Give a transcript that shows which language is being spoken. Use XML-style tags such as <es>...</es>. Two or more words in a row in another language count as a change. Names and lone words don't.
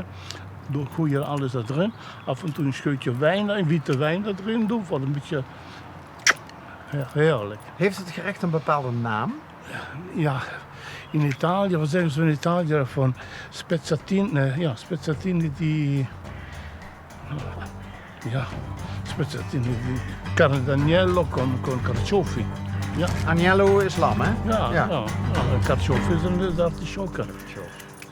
<nl>Gooi je alles erin. Af en toe een scheutje wijn, een witte wijn erin doen, voor een beetje heerlijk. Heeft het gerecht een bepaalde naam? Ja, in Italië, wat zeggen ze in Italië van</nl> <it>spezzatini, spezzatini di... Ja, spezzatini di carne d'agnello con carciofi.</it> <nl>Ja, Agnello is lam, hè? ja, Ja. ja. En carciofi is een artichokken. Carciofi.</nl>